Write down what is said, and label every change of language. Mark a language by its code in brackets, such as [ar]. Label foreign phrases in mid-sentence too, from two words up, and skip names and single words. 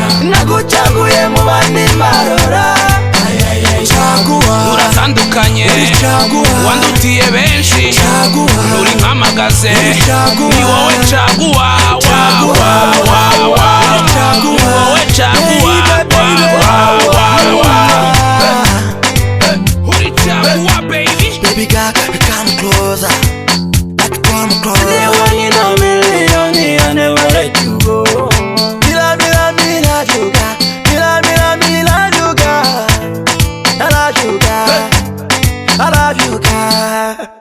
[rw] Nagucaguye mu bandi mbarora. Caguwa. Uratandukanye. Uri caguwa. Wandutiye benshi. Caguwa. Uri nkamagaze. Uri caguwa. Ni wowe caguwa. Wa, Caguwa. wa, wa, wa. Uri caguwa. Ni wowe caguwa. [en] Baby, baby. [rw] Wa, wa, wa, wa. Uri caguwa, [en] baby. Baby girl, come closer. Like, come closer. You're one in a million, I never let you go. Mila, mila, mila, you got. Mila, mila, mila, you got. I love you, girl. I love you, girl.